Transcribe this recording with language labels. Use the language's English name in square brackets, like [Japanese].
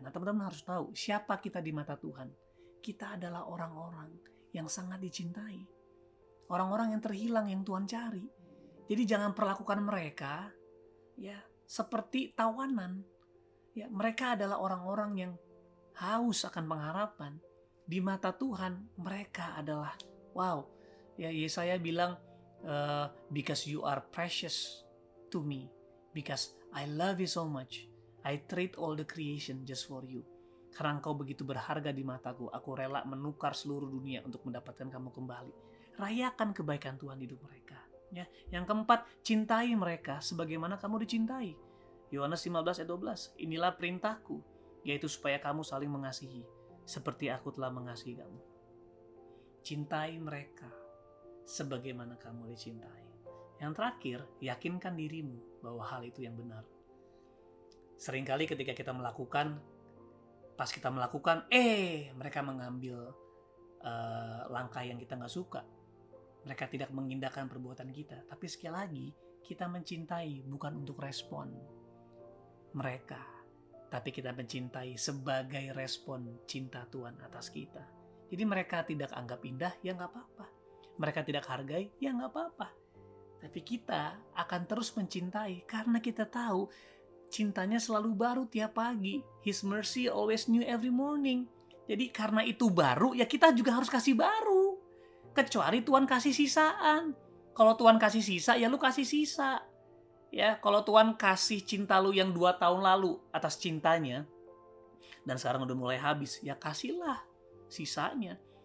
[Indonesian] Nah, teman-teman harus tahu siapa kita di mata Tuhan. Kita adalah orang-orang yang sangat dicintai. Orang-orang yang terhilang yang Tuhan cari. Jadi jangan perlakukan mereka ya seperti tawanan. Ya, mereka adalah orang-orang yang haus akan pengharapan. Di mata Tuhan mereka adalah wow. Ya, Yesaya bilang [English] because you are precious to me, because I love you so much, I trade all the creation just for you. [Indonesian] Karena engkau begitu berharga di mataku, aku rela menukar seluruh dunia untuk mendapatkan kamu kembali. Rayakan kebaikan Tuhan di hidup mereka. Ya. Yang keempat, cintai mereka sebagaimana kamu dicintai. Yohanes 15 ayat 12, inilah perintahku, yaitu supaya kamu saling mengasihi, seperti aku telah mengasihi kamu. Cintai mereka sebagaimana kamu dicintai. Yang terakhir, yakinkan dirimu bahwa hal itu yang benar. Seringkali ketika kita melakukan, pas kita melakukan, mereka mengambil langkah yang kita gak suka. Mereka tidak mengindahkan perbuatan kita. Tapi sekali lagi, kita mencintai bukan untuk respon mereka, tapi kita mencintai sebagai respon cinta Tuhan atas kita. Jadi mereka tidak anggap indah, ya gak apa-apa. Mereka tidak hargai, ya gak apa-apa. Tapi kita akan terus mencintai karena kita tahu cintanya selalu baru tiap pagi. [English] His mercy always new every morning. [Indonesian] Jadi karena itu baru, ya kita juga harus kasih baru. Kecuali Tuhan kasih sisaan. Kalau Tuhan kasih sisa, ya lu kasih sisa. Ya, kalau Tuhan kasih cinta lu yang 2 tahun lalu atas cintanya, dan sekarang udah mulai habis, ya kasihlah sisanya.